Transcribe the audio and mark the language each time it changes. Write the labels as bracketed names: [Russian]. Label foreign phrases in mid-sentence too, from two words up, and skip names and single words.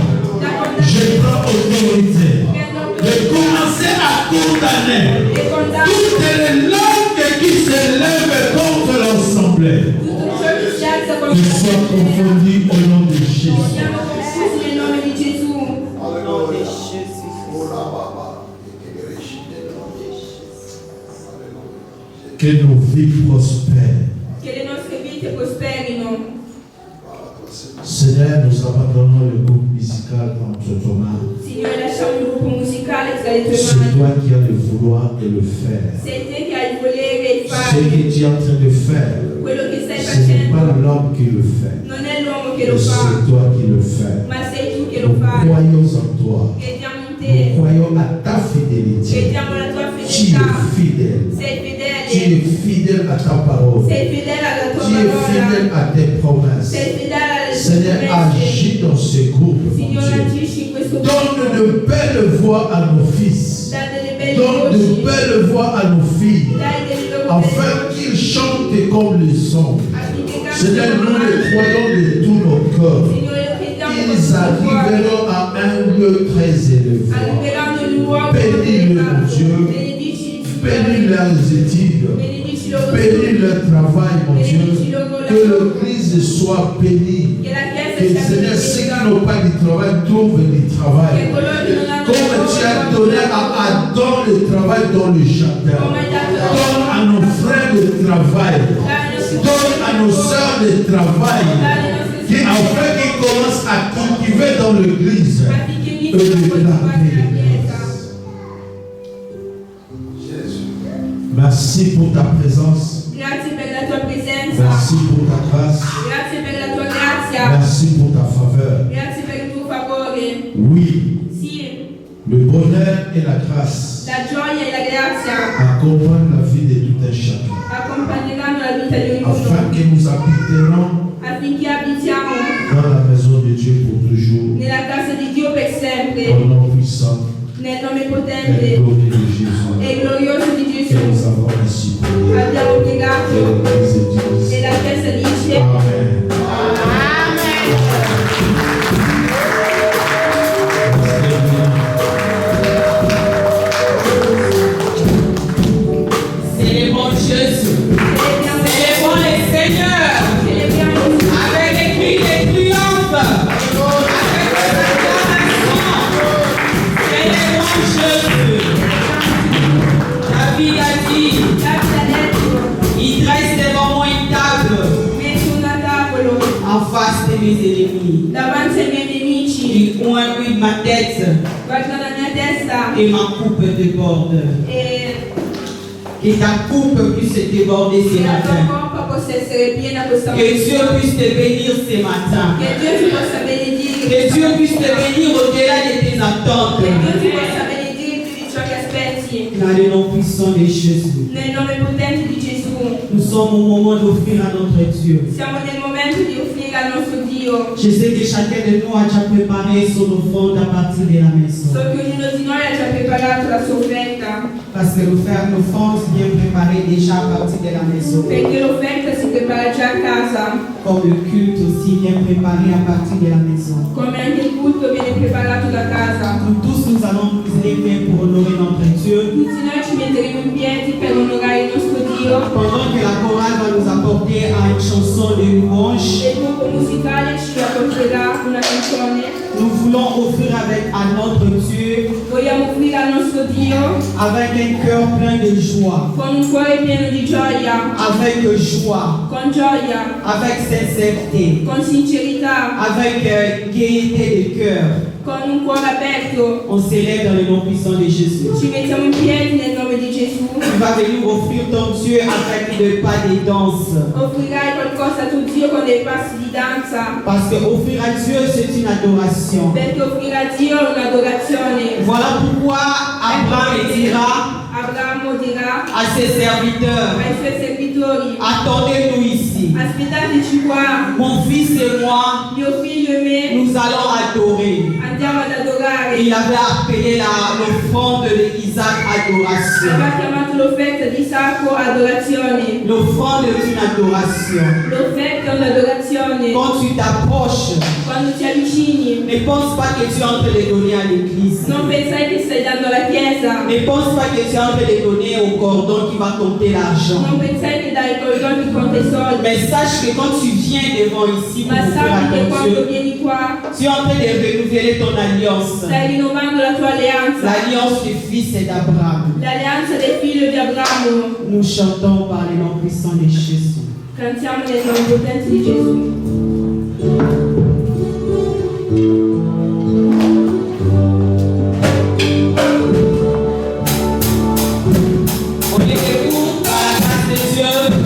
[French] Je prends autorité de commencer à condamner toutes les langues qui se lèvent contre l'assemblée. Qu'ils soient confondus au nom de Jésus. Que nos vies prospèrent. [Italian] Che le nostre vite prosperino. [French] Seigneur, nous abandonnons le groupe musical entre tes mains. [Italian] Signore, lasciamo il gruppo musicale tra le tue [French] C'est [Italian] mani. [French] toi qui as le vouloir et le faire. [Italian] Sei te che hai il volere e il [French] Ce [Italian] fare. [French] que tu es en train de faire, [Italian] Quello che stai [French] ce n'est pas [Italian] facendo [French] l'homme qui le fait, [Italian] non è l'uomo che [French] mais [Italian] lo fa, [French] c'est toi qui le fais. [Italian] ma sei tu che lo [French] Nous [Italian] fai. [French] croyons en toi. [Italian] Crediamo in [French] Nous [Italian] te, [French] croyons à ta fidélité. [Italian] crediamo alla tua [French] Tu [Italian] fedeltà. [French] es fidèle. [Italian] Sei [French] Tu [Italian] fedele, [French] es fidèle à ta parole. [Italian] sei fedele alla tua [French] Tu es fidèle [Italian] parola, [French] à tes promesses. [Italian] sei fedele alle tue [French] Seigneur, [Italian] promesse. [French] agis dans ce groupe, mon [Italian] Signore, [French] Dieu. [Italian] agisci in questo [French] Donne de belles voix à nos fils. [Italian] dai delle belle [French] Donne de [Italian] voci, [French] belles voix à nos filles. [Italian] dai delle loro [French] Afin [Italian] belle [French] qu'ils chantent comme le son. [Italian] affinché [French] Seigneur, [Italian] cantino [French] nous les croyons de tout nos cœurs. [Italian] Signore, lo crediamo con [French] Ils [Italian] tutto il cuore. [French] arriveront à un lieu très élevé. [Italian] Arriveranno in un luogo [French] Bénis-le, mon [Italian] elevato. [French] Dieu. [Italian] Benedici, [French] Bénis leurs études. [Italian] benedici loro [French] Bénis [Italian] studi, [French] leur travail, mon Dieu. [Italian] benedici loro [French] Que [Italian] lavoro, [French] l'église soit bénie. [Italian] che la [French] Que [Italian] Chiesa sia [French] Seigneur, ceux qui [Italian] benedetta, [French] n'ont pas de travail trouvent du [Italian] che [French] travail. [Italian] coloro che non hanno [French] Comme tu as [Italian] lavoro, [French] donné à Adam le travail dans le jardin. [Italian] come hai dato [French] Donne à nos frères le travail. [Italian] dai ai nostri [French] Donne à nos sœurs le travail. [Italian] dai ai nostri [French] Qui, afin qu'ils commencent à cultiver dans l'église. [Italian] affinché iniziano a coltivare la Chiesa. [French] Merci pour ta présence. [Italian] Grazie per la tua presenza, [French] Merci pour ta grâce. [Italian] grazie per la tua grazia, [French] Merci pour ta faveur. [Italian] grazie per il tuo favore. [French] Oui, [Italian] Sì, [French] le bonheur et la grâce [Italian] la gioia e la grazia [French] accompagnent la vie de tout un chacun. [Italian] accompagneranno la vita di ognuno [French] Afin que nous habiterons [Italian] affinché abitiamo [French] dans la maison de Dieu pour toujours. [Italian] nella casa di Dio per [French] Au [Italian] sempre, [French] nom puissant [Italian] nel nome [French] et [Italian] potente [French] glorieux de Jésus. [Italian] e glorioso di [French] Que nous [Italian] Gesù. [French] avons ainsi prié. [Italian] Abbiamo [French] Et [Italian] piegato [French] l'Église dit [Italian] e la Chiesa dice Amen. [French] Célébrons Jésus. [Italian] celebriamo, [French] Célébrons le Seigneur. [Italian] celebriamo [French] Avec des cris de triomphe. Avec des acclamations. Célébrons Jésus. David a dit, [Italian] Davide ha detto, [French] il dresse devant moi une table [Italian] metto una tavola [French] en face de mes ennemis. [Italian] davanti ai miei nemici, [French] Il oint lui ma tête [Italian] guarda la mia testa [French] et ma coupe déborde. [Italian] e [French] Que ta coupe puisse déborder ce [Italian] che la tua [French] matin. [Italian] coppa possa essere piena questa [French] Que Dieu [Italian] mattina. [French] puisse te bénir ce matin. [Italian] Che Dio ti possa benedire. [French] Que Dieu puisse te bénir au-delà de tes attentes. [Italian] Che Dio ti possa benedire più di ciò che aspetti. [French] Dans le nom puissant de Jésus. [Italian] Nel nome potente di Gesù. [French] Nous sommes au moment d'offrir à notre Dieu. [Italian] Siamo nel momento di offrire al nostro Dio. [French] Je sais que chacun de nous a déjà préparé son offrande à partir de la maison. [Italian] So che ognuno di noi ha già preparato la sua offerta. [French] Parce que l'offrande vient préparée déjà à partir de la maison. [Italian] Perché l'offerta si prepara già a casa. [French] Comme le culte aussi vient préparé à partir de la maison. [Italian] Come anche il culto viene preparato da casa. [French] Nous tous, nous allons nous lever pour honorer notre Dieu. [Italian] Tutti noi ci metteremo in piedi per onorare il nostro Dio. [French] Pendant que la chorale va nous apporter à une chanson de louange, [Italian] il gruppo musicale ci apporterà una canzone. [French] nous voulons offrir à notre Dieu [Italian] Vogliamo offrire al nostro Dio [French] avec un cœur plein de joie, [Italian] con un cuore pieno di gioia, [French] avec joie, [Italian] con gioia, [French] avec sincérité, [Italian] con sincerità, [French] avec gaieté de cœur. [Italian] con un cuore aperto. [French] On s'élève dans le nom puissant de Jésus. [Italian] Ci mettiamo in piedi nel nome di Gesù. [French] Tu vas venir offrir ton Dieu avec des pas de danse. [Italian] Offrirai qualcosa a tuo Dio con dei passi di danza. [French] Parce que offrir à Dieu, c'est une adoration. [Italian] Perché offrire a Dio è un'adorazione. [French] Voilà pourquoi Abraham dira [Italian] Abramo dirà [French] à ses serviteurs, [Italian] ai suoi servitori: [French] attendez-nous ici. [Italian] aspettateci qua, [French] Mon fils et moi, [Italian] mio figlio e me [French] nous allons adorer. [Italian] andiamo ad adorare. [French] Il avait appelé l'offrande d'Isaac adoration. [Italian] Aveva chiamato l'offerta di Isacco adorazione. [French] L'offrande est une adoration. [Italian] L'offerta è un'adorazione. [French] Quand tu t'approches, [Italian] Quando ti avvicini, [French] ne pense pas que tu es en train de donner à l'église. [Italian] non pensai che stai dando alla chiesa. [French] Ne pense pas que tu es en train de donner au cordon qui va compter l'argent. [Italian] Non pensai che dai cordoni che conta i soldi. [French] Mais sache que quand tu viens devant ici pour [Italian] Ma [French] offrir à [Italian] sappi che [French] ton [Italian] quando [French] Dieu, [Italian] vieni qua [French] tu es en train de renouveler ton alliance. [Italian] stai rinnovando la tua alleanza. [French] L'alliance du fils et d'Abraham. [Italian] L'alleanza del figlio di Abramo. [French] Nous chantons par le nom puissant de Jésus. [Italian] Cantiamo nel nome potente di Gesù. [French] On est debout à la grâce de Dieu.